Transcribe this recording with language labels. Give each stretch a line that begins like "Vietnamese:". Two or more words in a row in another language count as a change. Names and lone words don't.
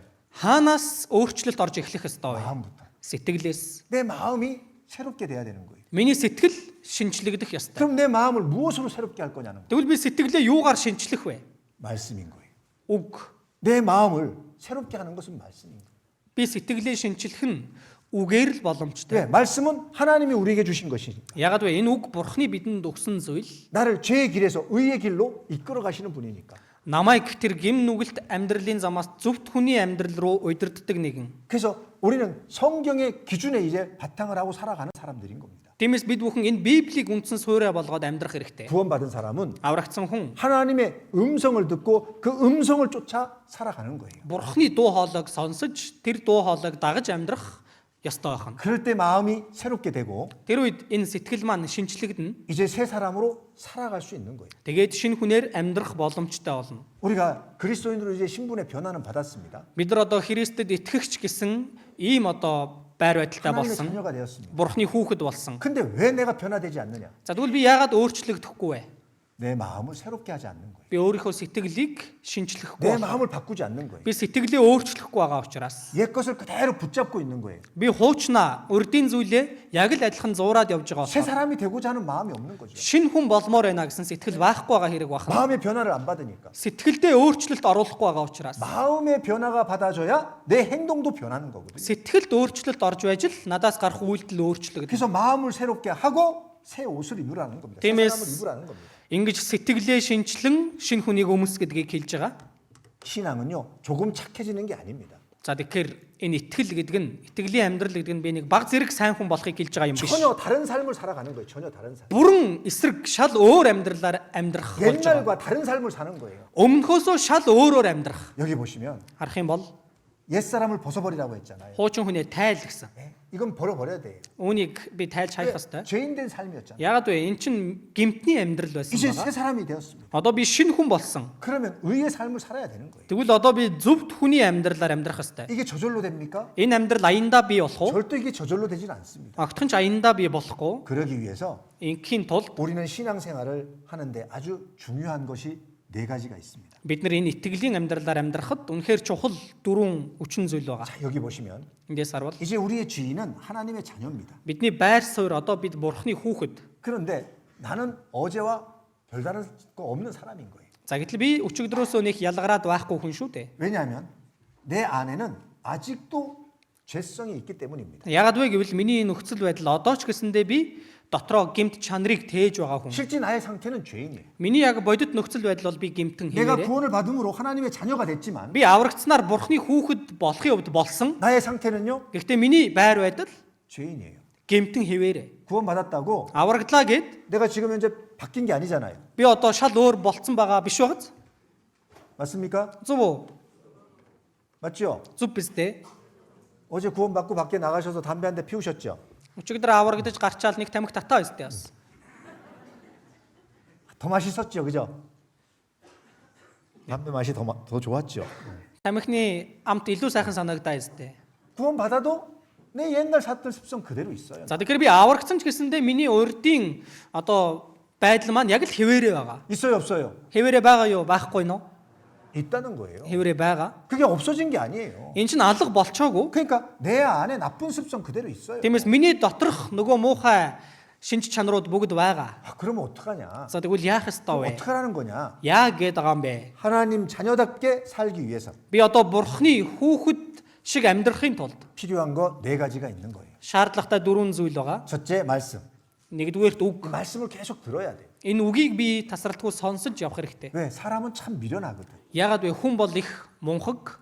Mongolian: хаанаас өөрчлөлт орж эхлэх ёстой вэ?
Korean: 마음부터.
Mongolian: Сэтгэлээс.
Korean: 내 마음이 새롭게 돼야 되는 거예요.
Mongolian: Миний сэтгэл шинчлэгдэх ёстой.
Korean: 그럼 내 마음을 무엇으로 새롭게 할 거냐는 거예요.
Mongolian: Тэгвэл би сэтгэлээ юугаар шинчлэх вэ?
Korean: 말씀인 거예요.
Mongolian: Үг.
Korean: 내 마음을 새롭게 하는 것은 말씀인 거예요.
Mongolian: Би сэтгэлээ шинчлэх нь үгээр л боломжтой.
Korean: 네, 말씀은 하나님이 우리에게 주신 것이니까.
Mongolian: Ягаад вэ? Энэ үг Бурхны бидэнд өгсөн зүйл
Korean: 나를 죄의 길에서 의의 길로 이끌어 가시는 분이니까.
Mongolian: намайг тэр гим нүгэлт амьдралын замаас зөвхт хүний амьдрал руу удирддаг нэгэн.
Korean: 그래서 우리는 성경의 기준에 이제 바탕을 하고 살아가는 사람들인 겁니다.
Mongolian: Тиймээс бид бүхэн энэ Библийг үндсэн суурь болгоод амьдрах хэрэгтэй.
Korean: 구원받은 사람은
Mongolian: Аврагдсан хүн
Korean: 하나님의 음성을 듣고 그 음성을 쫓아 살아가는 거예요.
Mongolian: Бурхны дуу хоолойг сонсож тэр дуу хоолойг дагаж амьдрах ёстой байна.
Korean: 그럴 때 마음이 새롭게 되고
Mongolian: Тэр үед энэ сэтгэл маань шинчлэгдэнэ.
Korean: 이제 새 사람으로 살아갈 수 있는 거예요.
Mongolian: Тэгээд шинэ хүнээр амьдрах боломжтой болно.
Korean: 우리가 그리스도인으로 이제 신분의 변화는 받았습니다.
Mongolian: Бид нар одоо Христэд итгэгч гэсэн ийм одоо байр байдалтай
Korean: 하나님의
Mongolian: болсон.
Korean: 자녀가 되었습니다.
Mongolian: Бурхны хүүхэд болсон.
Korean: 근데 왜 내가 변화되지 않느냐?
Mongolian: За тэгвэл би яагаад өөрчлөгдөхгүй вэ?
Korean: 내 마음을 새롭게 하지 않는 거예요.
Mongolian: Би өөрийнхөө сэтгэлийг шинчлэхгүй
Korean: 내
Mongolian: байна.
Korean: 마음을 바꾸지 않는 거예요.
Mongolian: Би сэтгэлээ өөрчлөхгүй байгаа учраас
Korean: 옛 것을 그대로 붙잡고 있는 거예요.
Mongolian: би хуучнаа урдийн зүйлээ яг л адилхан зуураад явж байгаа
Korean: 새
Mongolian: болохоор
Korean: 사람이 되고자 하는 마음이 없는 거죠.
Mongolian: шинэ хүн болмоор байна гэсэн сэтгэл байхгүй байгаа хэрэг байна.
Korean: 마음의 변화를 안 받으니까.
Mongolian: Сэтгэлдээ өөрчлөлт оруулахгүй байгаа учраас
Korean: 마음의 변화가 받아져야 내 행동도 변하는 거거든요.
Mongolian: сэтгэлд өөрчлөлт орж байж л надаас гарах үйлдэл өөрчлөгдөн.
Korean: 그래서 마음을 새롭게 하고 새 옷을 입으라는 겁니다. 새
Mongolian: Тиймээс
Korean: 사람을 입으라는 겁니다.
Mongolian: ингэж сэтгэлээ шинчлэн шинэ хүнийг өмс гэдгийг хэлж байгаа.
Korean: 신앙은요, 조금 착해지는 게 아닙니다.
Mongolian: За тэгэхээр энэ итгэл гэдэг нь итгэлийн амьдрал гэдэг нь би нэг баг зэрэг сайн хүн болохыг хэлж байгаа юм биш.
Korean: 전혀 다른 삶을 살아가는 거예요. 전혀 다른 삶.
Mongolian: Бүрэн эсрэг шал өөр амьдралаар амьдрах болж байгаа.
Korean: 옛날과 다른 삶을 사는 거예요.
Mongolian: Өмнөхөөсөө шал өөрөөр амьдрах.
Korean: 여기 보시면
Mongolian: Харах юм бол
Korean: 옛사람을 벗어버리라고 했잖아요.
Mongolian: хуучин хүнээ тайл гэсэн.
Korean: 네, 이건 버려버려야 돼요.
Mongolian: Үүнийг би тайлж хаях ёстой.
Korean: 죄인된 삶이었잖아요.
Mongolian: Ягаад вэ? Эн чинь гимтний амьдрал байсан
Korean: 이제
Mongolian: байгаа.
Korean: 새 사람이 되었습니다.
Mongolian: Одоо би шинэ хүн болсон.
Korean: 그러면 의의 삶을 살아야 되는 거예요.
Mongolian: Тэгвэл одоо би зөвхт хүний амьдралаар амьдрах ёстой.
Korean: 이게 저절로 됩니까?
Mongolian: Энэ амьдрал аяндаа бий болох уу?
Korean: 절대 이게 저절로 되지는 않습니다.
Mongolian: Огтхон ч аяндаа бий болохгүй.
Korean: 그러기 위해서
Mongolian: Инхийн тулд
Korean: 우리는 신앙생활을 하는데 아주 중요한 것이 네 가지가 있습니다.
Mongolian: бид нар энэ итгэлийн амьдралаар амьдрахад үнэхээр чухал дөрвөн хүчин зүйл байгаа.
Korean: 자, 여기 보시면
Mongolian: Эндээс харвал
Korean: 이제 우리의 주인은 하나님의 자녀입니다.
Mongolian: бидний байр суурь одоо бид Бурхны хүүхэд.
Korean: 그런데 나는 어제와 별다른 거 없는 사람인 거예요.
Mongolian: За гэтэл би өчигдрөөсөө нэг ялгараад байхгүй хүн шүү дээ.
Korean: 왜냐하면 내 안에는 아직도 죄성이 있기 때문입니다.
Mongolian: Ягаад вэ гэвэл миний нөхцөл байдал одоо ч гэсэндээ би дотроо гимт чанарыг тээж байгаа хүн.
Korean: 실제 나의 상태는 죄인이에요.
Mongolian: Миний яг бодит нөхцөл байдал бол би гимтэн
Korean: 내가
Mongolian: хиймээрээ.
Korean: 구원을 받음으로 하나님의 자녀가 됐지만
Mongolian: Би аврагдсанаар Бурхны хүүхэд болохын хувьд болсон.
Korean: 나의 상태는요,
Mongolian: Гэхдээ миний байр байдал
Korean: 죄인이에요.
Mongolian: гимтэн хэвээрээ.
Korean: 구원받았다고
Mongolian: Аврагдлаа гэд
Korean: 내가 지금 현재 바뀐 게 아니잖아요.
Mongolian: би одоо шал өөр болцсон байгаа биш багц.
Korean: 맞습니까?
Mongolian: Зөв үү?
Korean: 맞죠?
Mongolian: Зөв биз дээ.
Korean: 어제 구원받고 밖에 나가셔서 담배 한 대 피우셨죠?
Mongolian: Өчигдөр аврагдаж гарчаал нэг тамхи татаа өстэй бас.
Korean: 더 맛있었죠, 그죠? 담배 맛이 더 좋았죠.
Mongolian: Тамхины амт илүү сайхан санагдаа өстэй.
Korean: 구원받아도 내 옛날 샀던 습성 그대로 있어요.
Mongolian: За тэгэхээр би аврагдсан ч гэсэндээ миний урдын одоо байдал маань яг л хэвээрээ байгаа.
Korean: 있어요, 없어요?
Mongolian: Хэвээрээ байгаа юу? Байхгүй нь уу?
Korean: 있다는 거예요.
Mongolian: хэврээ байгаа.
Korean: 그게 없어진 게 아니에요.
Mongolian: Энэ чинь алга болчоогүй.
Korean: 그러니까 내 안에 나쁜 습성 그대로 있어요.
Mongolian: Тиймээс миний доторх нөгөө муухай шинж чанарууд бүгд байгаа.
Korean: 아, 그러면 어떡하냐?
Mongolian: За тэгвэл яах ёстой вэ?
Korean: 어떡하라는 거냐?
Mongolian: Яа гээд байгаа юм бэ?
Korean: 하나님 자녀답게 살기 위해서
Mongolian: Би одоо бурхны хүүхэд шиг амьдрахын тулд
Korean: 필요한 거 네 가지가 있는 거예요.
Mongolian: шаардлагатай дөрвөн зүйл байгаа.
Korean: 첫째 말씀.
Mongolian: Нэгдүгээрт
Korean: 그
Mongolian: үг.
Korean: 말씀을 계속 들어야 돼.
Mongolian: Энэ үгийг би тасралтгүй сонсож явах хэрэгтэй.
Korean: 왜? 사람은 참 미련하거든.
Mongolian: Яагаад вэ? Хүн бол их мунхаг.